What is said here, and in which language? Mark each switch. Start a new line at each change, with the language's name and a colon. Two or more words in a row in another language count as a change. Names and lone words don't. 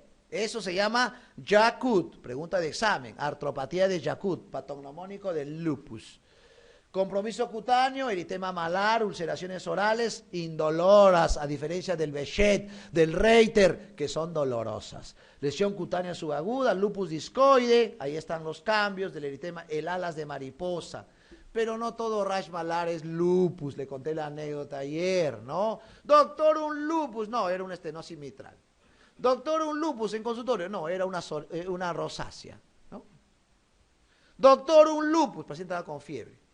Spanish: Eso se llama Yakut, pregunta de examen, artropatía de Yakut, patognomónico del lupus. Compromiso cutáneo, eritema malar, ulceraciones orales, indoloras, a diferencia del Behçet, del Reiter, que son dolorosas. Lesión cutánea subaguda, lupus discoide, ahí están los cambios del eritema, el alas de mariposa. Pero no todo rash malar es lupus, le conté la anécdota ayer, ¿no? Doctor, un lupus, no, era una estenosis mitral. Doctor, un lupus en consultorio, no, era una rosácea, ¿no? Doctor, un lupus, paciente estaba con fiebre.